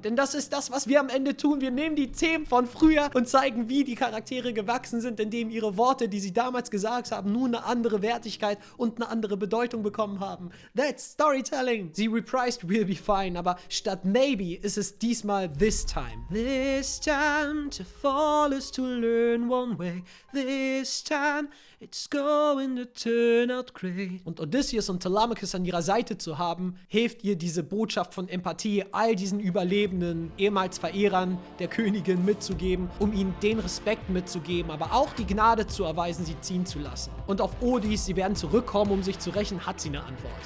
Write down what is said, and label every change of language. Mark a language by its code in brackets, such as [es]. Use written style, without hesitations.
[de] Denn das ist das, was wir am Ende tun. Wir nehmen die Themen von früher und zeigen, wie die Charaktere gewachsen sind, indem ihre Worte, die sie damals gesagt haben, nun eine andere Wertigkeit und eine andere Bedeutung bekommen haben. [en] That's Storytelling. [de] Sie reprised We'll be fine, aber statt maybe ist es diesmal this time. [en] This time to fall is to learn one way. This time it's going to turn out great. [de] Und Odysseus und Telemachus an ihrer Seite zu haben, hilft ihr, diese Botschaft von Empathie all diesen Überlebenden, ehemals Verehrern der Königin mitzugeben, um ihnen den Respekt mitzugeben, aber auch die Gnade zu erweisen, sie ziehen zu lassen. Und auf Odys, sie werden zurückkommen, um sich zu rächen, hat sie eine Antwort.